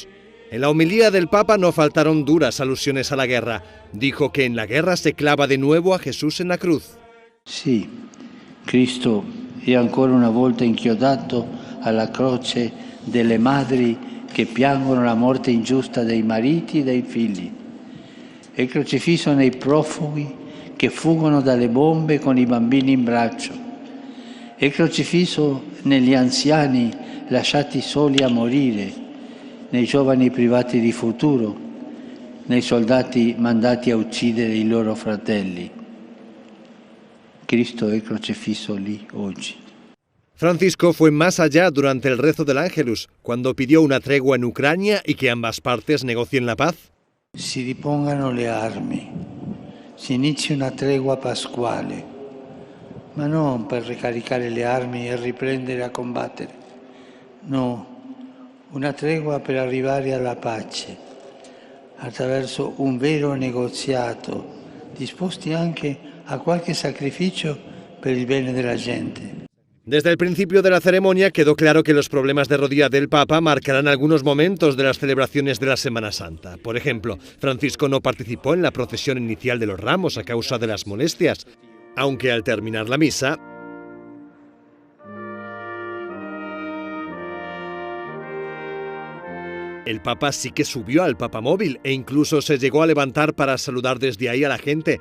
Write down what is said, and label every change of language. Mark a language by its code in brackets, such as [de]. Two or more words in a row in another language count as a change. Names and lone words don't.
[es] En la homilía del Papa no faltaron duras alusiones a la guerra. Dijo que en la guerra se clava de nuevo a Jesús en la cruz. [it] Sí, Cristo è ancora una volta inchiodato alla croce delle madri che piangono la morte ingiusta dei mariti e dei figli. È crocifisso nei profughi che fuggono dalle bombe con i bambini in braccio. È crocifisso negli anziani lasciati soli a morire, nei giovani privati di futuro, nei soldati mandati a uccidere i loro fratelli. Cristo è crocifisso lì oggi. [es] Francisco fue más allá durante el rezo del Ángelus, cuando pidió una tregua en Ucrania y que ambas partes negocien la paz. [it] Si ripongano le armi, si inizi una tregua pasquale, ma non per ricaricare le armi e riprendere a combattere. No, una tregua per arrivare alla pace, attraverso un vero negoziato, disposti anche a qualche sacrificio per il bene della gente. [es] Desde el principio de la ceremonia quedó claro que los problemas de rodilla del Papa marcarán algunos momentos de las celebraciones de la Semana Santa. Por ejemplo, Francisco no participó en la procesión inicial de los Ramos a causa de las molestias, aunque al terminar la misa, el Papa sí que subió al papamóvil e incluso se llegó a levantar para saludar desde ahí a la gente.